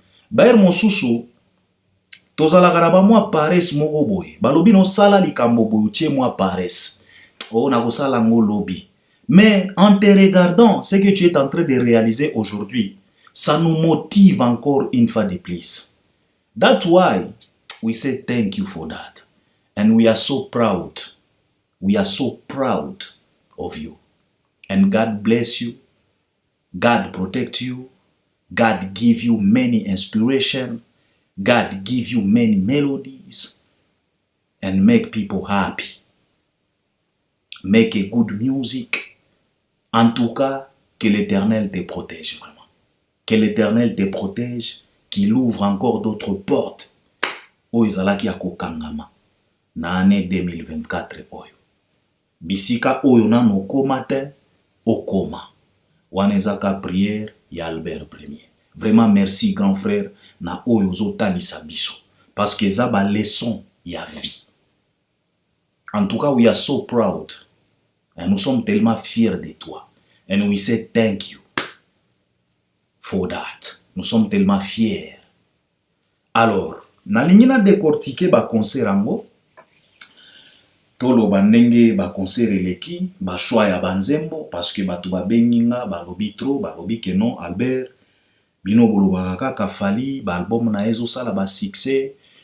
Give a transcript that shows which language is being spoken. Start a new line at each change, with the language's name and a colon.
Lingala: Baer mosusu tozalaka na ba mwa paresse moko boye. Balobi no sala likambo boye tie mwa paresse. Oh, lobby.
French: Mais en te regardant, ce que tu es en train de réaliser aujourd'hui, ça nous motive encore une fois de plus.
English: That's why we say thank you for that. And we are so proud. We are so proud of you. And God bless you. God protect you. God give you many inspiration. God give you many melodies. And make people happy. Make a good music.
French: En tout cas, Que l'Éternel te protège vraiment. Que l'Éternel te protège, qu'il ouvre encore d'autres portes.
Lingala: Oyo ezalaki ya kokangama na année 2024 oyo. Bisika oyo nano okoma te, okoma. Wana ezaka prière ya Albert Premier.
French: Vraiment merci grand frère
Lingala: na oyo ozotalisa biso.
French: Parce que
Lingala: eza ba
French: leçon ya vie. En tout cas,
English: we are so proud.
French: Et nous sommes tellement fiers de toi.
English: And we say thank you for that.
French: Nous sommes tellement fiers.
Lingala: Alors, nalingi na décortiquer ba concert ango. Tolo bandenge ba concert eleki, ba choix ya banzembo
French: parce que
Lingala: batu ba benginga ba lobi trop, ba lobi que non Albert bino boloba kaka Fally ba album na ezo sala ba succès.